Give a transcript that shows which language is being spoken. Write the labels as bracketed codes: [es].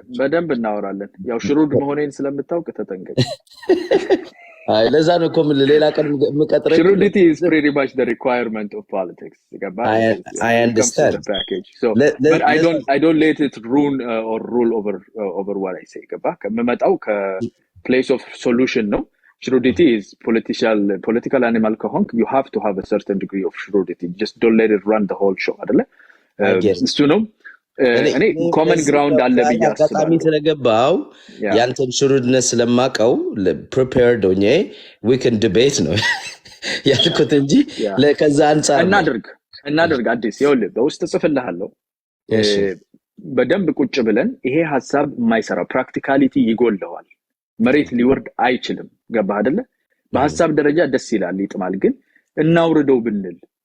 [am] በደንብ እናወራለን ያው ሽሩድ መሆኔን ስለምታውቅ ተጠንቀቅ ለዛ ነው እኮ ሌላ ቀን መቀጥረኝ [en] Shrewdity is pretty much the requirement of politics. I understand. So, but I don't let it ruin or rule over what I say. [am] ከመመጣው ከ [en] place of solution [am] ነው. [en] Shrewdity is political animal ከሆንክ you have to have a certain degree of shrewdity. Just don't let it run the whole show አይደለ? [am] እሱ ነው እኔ ኮመን ግራውንድ አለ ብዬ አስባለሁ ስለገባው ያንተን ሽሩድነስ ስለማቀው prepared ሆኜ [en] we can debate [am] ነው ያልኩት እንጂ ለከዛ አንፃር እናድርግ አዲስ ይኸውልህ በውስጥ ጽፍልሃለሁ በደንብ ቁጭ ብለን ይሄ ሐሳብ የማይሰራ ፕራክቲካሊቲ ይጎልለዋል መሬት ሊወርድ አይችልም ገባህ አይደለ በሐሳብ ደረጃ ደስ ይላል ይጥማል ግን እናውርደው ብንል